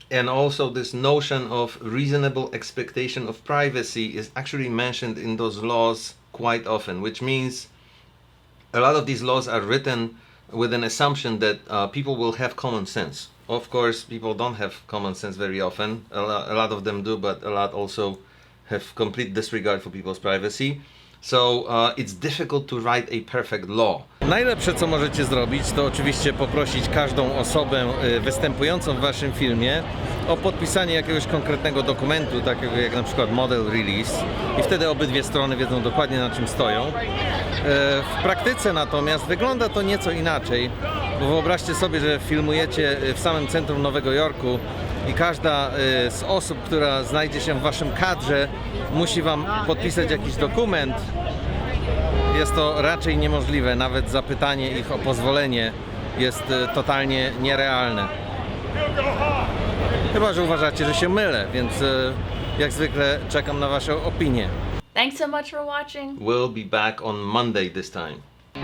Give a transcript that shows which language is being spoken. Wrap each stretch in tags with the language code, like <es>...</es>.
<en>And also this notion of reasonable expectation of privacy is actually mentioned in those laws quite often, which means a lot of these laws are written with an assumption that people will have common sense. Of course, people don't have common sense very often. A lot of them do, but a lot also have complete disregard for people's privacy. So it's difficult to write a perfect law.</en> <pl>Najlepsze, co możecie zrobić, to oczywiście poprosić każdą osobę występującą w waszym filmie o podpisanie jakiegoś konkretnego dokumentu, takiego jak na przykład model release, i wtedy obydwie strony wiedzą dokładnie, na czym stoją. W praktyce natomiast wygląda to nieco inaczej, bo wyobraźcie sobie, że filmujecie w samym centrum Nowego Jorku i każda z osób, która znajdzie się w waszym kadrze, musi wam podpisać jakiś dokument. Jest to raczej niemożliwe, nawet zapytanie ich o pozwolenie jest totalnie nierealne. Chyba że uważacie, że się mylę, więc jak zwykle czekam na wasze opinie.</pl> <en>Thanks so much for watching. We'll be back on Monday this time.</en>